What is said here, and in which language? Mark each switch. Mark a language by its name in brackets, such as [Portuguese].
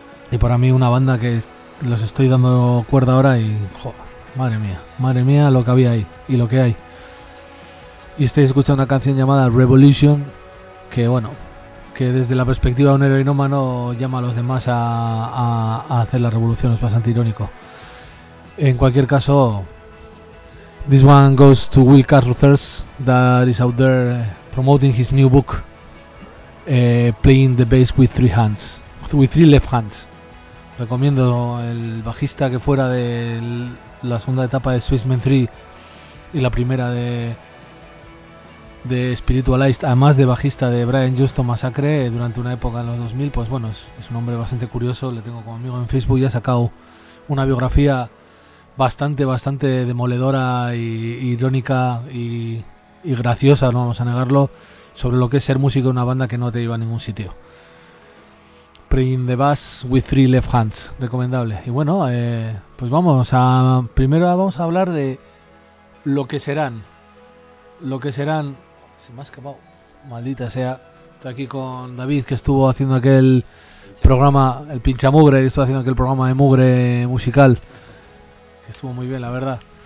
[Spanish] Y para mí una banda que los estoy dando cuerda ahora y joder, madre mía lo que había ahí y lo que hay. Y estáis escuchando una canción llamada Revolution, que bueno, que desde la perspectiva de un heroinómano llama a los demás a hacer la revolución, es bastante irónico. En cualquier caso, [English] this one goes to Will Carruthers, that is out there promoting his new book, Playing the Bass with Three Hands, with Three Left Hands. [Spanish] Recomiendo el bajista que fuera de la segunda etapa de Spaceman 3 y la primera de Spiritualized, además de bajista de Brian Justo Massacre durante una época en los 2000, pues bueno, es un hombre bastante curioso, le tengo como amigo en Facebook y ha sacado una biografía bastante, bastante demoledora y irónica y graciosa, no vamos a negarlo, sobre lo que es ser músico en una banda que no te lleva a ningún sitio. Playing the Bass with Three Left Hands, recomendable. Y bueno, pues vamos a, primero vamos a hablar de lo que serán, se me ha escapado, maldita sea, estoy aquí con David, que estuvo haciendo aquel programa, el pincha mugre, que estuvo haciendo aquel programa de mugre musical, que estuvo muy bien, la verdad.